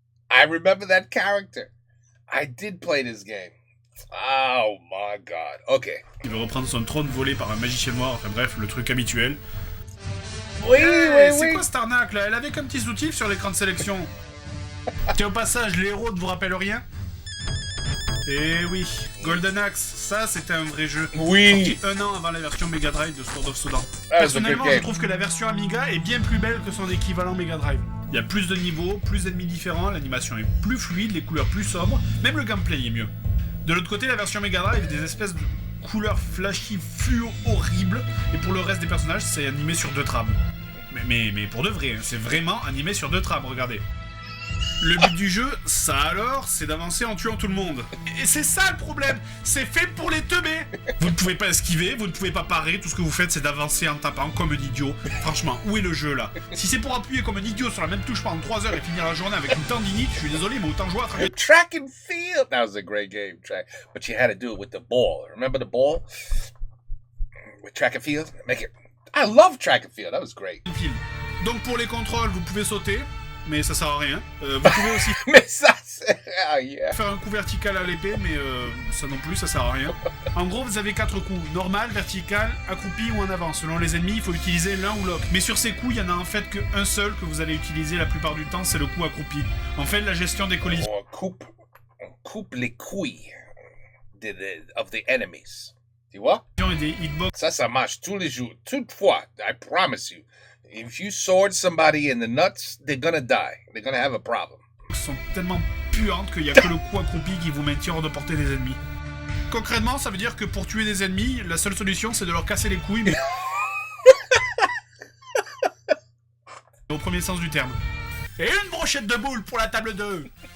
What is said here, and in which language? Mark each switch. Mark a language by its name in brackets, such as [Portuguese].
[English] I remember that character. I did play this game. Oh my god. Okay. [French] Il veut reprendre son trône volé par un magicien noir, enfin bref, le truc habituel. Oui. C'est quoi cette arnaque là? Elle avait qu'un petit soutif sur l'écran de sélection. Tiens, au passage, les héros ne vous rappellent rien? Eh oui, Golden Axe, ça c'était un vrai jeu. Oui. Sorti 1 an avant la version Mega Drive de Sword of Sodan. Ah, Personnellement, je trouve que la version Amiga est bien plus belle que son équivalent Mega Drive. Il y a plus de niveaux, plus d'ennemis différents, l'animation est plus fluide, les couleurs plus sombres, même le gameplay est mieux. De l'autre côté, la version Mega Drive a des espèces de couleurs flashy, fluo, horribles, et pour le reste des personnages, c'est animé sur 2 trames. Mais pour de vrai, c'est vraiment animé sur 2 trames, regardez. Le but du jeu, ça alors, c'est d'avancer en tuant tout le monde. Et c'est ça le problème, c'est fait pour les teubés. Vous ne pouvez pas esquiver, vous ne pouvez pas parer, tout ce que vous faites c'est d'avancer en tapant comme un idiot. Franchement, où est le jeu là? Si c'est pour appuyer comme un idiot sur la même touche pendant 3 heures et finir la journée avec une tendinite, je suis désolé, mais autant jouer à travers... [English] Track and field. That was a great game, but you had to do it with the ball. Remember the ball? With track and field? I love track and field. That was great. [French] Donc pour les contrôles, vous pouvez sauter. Mais ça sert à rien. Vous pouvez aussi Mais ça, yeah. faire un coup vertical à l'épée, mais ça non plus, ça sert à rien. En gros, vous avez 4 coups. Normal, vertical, accroupi ou en avant. Selon les ennemis, il faut utiliser l'un ou l'autre. Mais sur ces coups, il y en a en fait qu'un seul que vous allez utiliser la plupart du temps, c'est le coup accroupi. En fait, la gestion des collisions... On coupe les couilles [English] of the enemies. [French] Tu vois? Et des hitbox. Ça marche tous les jours. Toutefois, [English] I promise you. If you sword somebody in the nuts, they're gonna die. They're gonna have a problem. [French] Sont tellement puantes qu'il n'y a que le coup accroupi qui vous maintient hors de portée des ennemis. Concrètement, ça veut dire que pour tuer des ennemis, la seule solution c'est de leur casser les couilles, mais... au premier sens du terme. Et une brochette de boule pour la table 2.